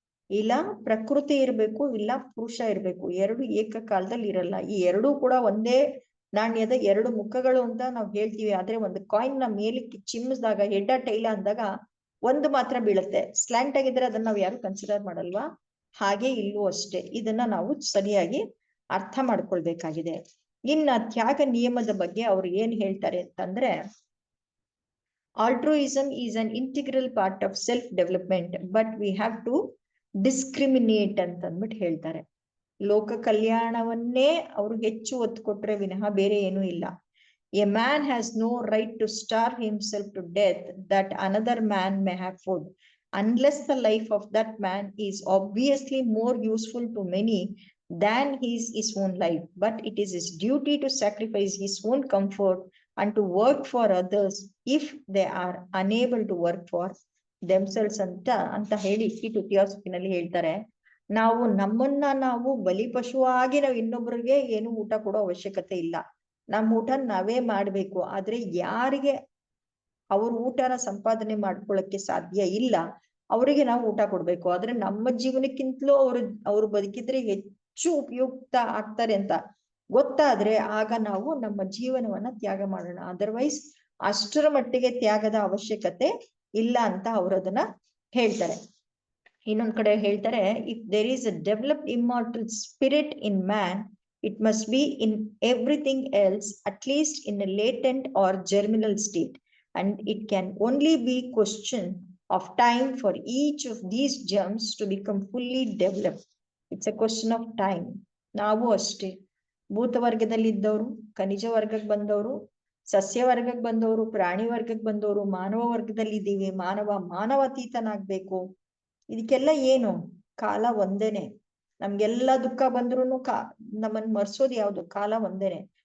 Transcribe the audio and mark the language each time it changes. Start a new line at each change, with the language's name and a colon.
Kannada: ಇಲ್ಲ ಪ್ರಕೃತಿ ಇರ್ಬೇಕು, ಇಲ್ಲ ಪುರುಷ ಇರ್ಬೇಕು, ಎರಡು ಏಕಕಾಲದಲ್ಲಿ ಇರಲ್ಲ. ಈ ಎರಡೂ ಕೂಡ ಒಂದೇ ನಾಣ್ಯದ ಎರಡು ಮುಖಗಳು ಅಂತ ನಾವು ಹೇಳ್ತೀವಿ. ಆದ್ರೆ ಒಂದು ಕಾಯಿನ್ ನ ಮೇಲಕ್ಕೆ ಚಿಮ್ಮಿಸಿದಾಗ ಹೆಡ್ಡ ಟೈಲ ಅಂದಾಗ ಒಂದು ಮಾತ್ರ ಬೀಳುತ್ತೆ. ಸ್ಲ್ಯಾಂಟ್ ಆಗಿದ್ರೆ ಅದನ್ನ ನಾವು ಯಾರು ಕನ್ಸಿಡರ್ ಮಾಡಲ್ವಾ? ಹಾಗೆ ಇಲ್ಲೂ ಅಷ್ಟೇ. ಇದನ್ನ ನಾವು ಸರಿಯಾಗಿ ಅರ್ಥ ಮಾಡ್ಕೊಳ್ಬೇಕಾಗಿದೆ. ಇನ್ನ ತ್ಯಾಗ ನಿಯಮದ ಬಗ್ಗೆ ಅವ್ರು ಏನ್ ಹೇಳ್ತಾರೆ ಅಂತಂದ್ರೆ,
English: altruism is an integral part of self development, but we have to discriminate
Kannada: ಅಂತ ಅಂದ್ಬಿಟ್ಟು ಹೇಳ್ತಾರೆ. ಲೋಕ ಕಲ್ಯಾಣವನ್ನೇ ಅವರು ಹೆಚ್ಚು ಒತ್ತು ಕೊಟ್ರೆ ವಿನಃ ಬೇರೆ ಏನೂ ಇಲ್ಲ.
English: A man has no right to starve himself to death that another man may have food, unless the life of that man is obviously more useful to many than his own life. But it is his duty to sacrifice his own comfort and to work for others if they are unable to work for themselves
Kannada: ಅಂತ ಹೇಳಿ ಇಟ್ಟು ಥಿಯಾಸಫಿನಲ್ಲಿ ಹೇಳ್ತಾರೆ. ನಾವು ನಮ್ಮನ್ನ ನಾವು ಬಲಿಪಶುವಾಗಿ ನಾವು ಇನ್ನೊಬ್ಬರಿಗೆ ಏನು ಊಟ ಕೊಡೋ ಅವಶ್ಯಕತೆ ಇಲ್ಲ. ನಮ್ಮ ಊಟ ನಾವೇ ಮಾಡ್ಬೇಕು. ಆದ್ರೆ ಯಾರಿಗೆ ಅವ್ರ ಊಟನ ಸಂಪಾದನೆ ಮಾಡ್ಕೊಳ್ಳಕ್ಕೆ ಸಾಧ್ಯ ಇಲ್ಲ ಅವರಿಗೆ ನಾವು ಊಟ ಕೊಡ್ಬೇಕು. ಆದ್ರೆ ನಮ್ಮ ಜೀವನಕ್ಕಿಂತಲೂ ಅವ್ರು ಬದುಕಿದ್ರೆ ಹೆಚ್ಚು ಉಪಯುಕ್ತ ಆಗ್ತಾರೆ ಅಂತ ಗೊತ್ತಾದ್ರೆ ಆಗ ನಾವು ನಮ್ಮ ಜೀವನವನ್ನ ತ್ಯಾಗ ಮಾಡೋಣ. ಅದರ್ವೈಸ್ ಅಷ್ಟರ ಮಟ್ಟಿಗೆ ತ್ಯಾಗದ ಅವಶ್ಯಕತೆ ಇಲ್ಲ ಅಂತ ಅವ್ರು ಅದನ್ನ ಹೇಳ್ತಾರೆ.
English: ಇನ್ನೊಂದ್ ಕಡೆ ಹೇಳ್ತಾರೆ, if there is a developed immortal spirit in man, it must be in everything else, at least in a latent or germinal state, and it can only be question of time for each of these germs to become fully developed. It's a question of time.
Kannada: ನಾವು ಅಷ್ಟೇ, ಭೂತ ವರ್ಗದಲ್ಲಿ ಇದ್ದವರು, ಖನಿಜ ವರ್ಗಕ್ಕೆ ಬಂದವರು, ಸಸ್ಯ ವರ್ಗಕ್ಕೆ ಬಂದವರು, ಪ್ರಾಣಿ ವರ್ಗಕ್ಕೆ ಬಂದವರು, ಮಾನವ ವರ್ಗದಲ್ಲಿ ಇದ್ದೀವಿ. ಮಾನವಾತೀತನಾಗ್ಬೇಕು. ಇದಕ್ಕೆಲ್ಲ ಏನು? ಕಾಲ ಒಂದೇನೆ. ನಮ್ಗೆಲ್ಲಾ ದುಃಖ ಬಂದ್ರು ನಮ್ಮನ್ ಮರ್ಸೋದು ಯಾವ್ದು? ಕಾಲ ಒಂದೇನೆ.